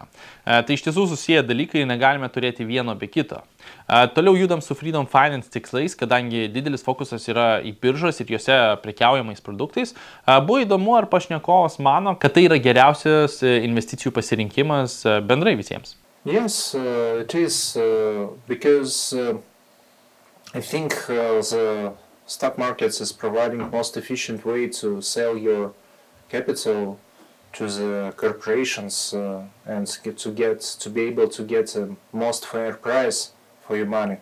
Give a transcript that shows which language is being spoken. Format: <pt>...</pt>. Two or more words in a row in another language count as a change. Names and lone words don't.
<lt>Tai iš tiesų susiję dalykai, negalime turėti vieno be kito. Toliau judam su Freedom Finance tikslais, kadangi didelis fokusas yra į biržas ir juose prekiaujamais produktais. Buvo įdomu, ar pašnekovas mano, kad tai yra geriausias investicijų pasirinkimas bendrai visiems.</lt> <en>Yes, it is, because I think the stock markets is providing most efficient way to sell your capital to the corporations and to be able to get a most fair price for your money.</en>